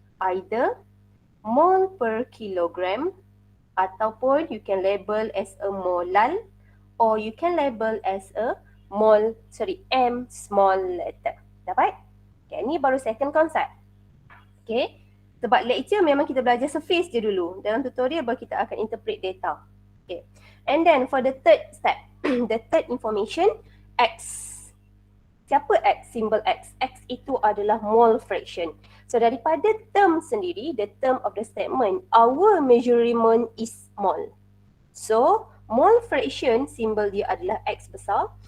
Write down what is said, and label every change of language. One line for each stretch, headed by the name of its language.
English: Either mole per kilogram
Malay: ataupun
English: you can label as a molal or you can label as a M small letter.
Malay: Dapat? Okay, ni baru
English: second concept.
Malay: Okay, sebab lecture memang kita belajar surface je dulu. Dalam tutorial baru kita akan interpret data.
English: Okay, and then for the third step, the third information, X.
Malay: Siapa X? Simbol X. X itu adalah mole fraction.
English: So
Malay: daripada term sendiri,
English: the term of the statement, our measurement is mole.
Malay: So mole fraction, simbol dia adalah X besar.